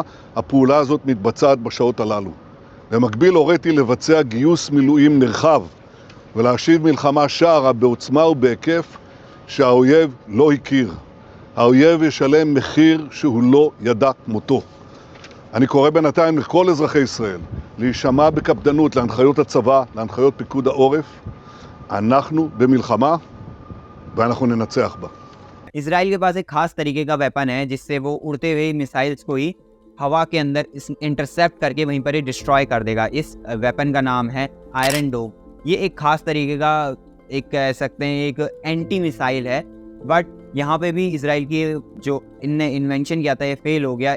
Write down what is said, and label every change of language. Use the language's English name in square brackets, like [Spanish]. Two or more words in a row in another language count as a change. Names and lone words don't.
[Hebrew] הפעולה הזאת מתבצעת בשעות הללו. במקביל הוריתי לבצע גיוס מילואים נרחב ולהשיב מלחמה שערה בעוצמה ובהיקף שהאויב לא הכיר. האויב ישלם מחיר שהוא לא ידע כמותו. אני קורא בינתיים לכל אזרחי ישראל להישמע בקפדנות להנחיות הצבא, להנחיות פיקוד העורף. אנחנו במלחמה ואנחנו ננצח בה. [Hindi] इसराइल के पास एक खास तरीके का वेपन है जिससे वो उड़ते हुए मिसाइल्स को ही हवा के अंदर इंटरसेप्ट करके वहीं पर ही डिस्ट्रॉय कर देगा। इस वेपन का नाम है आयरन डोम। ये एक खास तरीके का, एक कह सकते हैं एक [English] anti missile [Hindi] है, बट यहाँ पे भी इसराइल की जो इनने इन्वेंशन किया था ये फेल हो गया।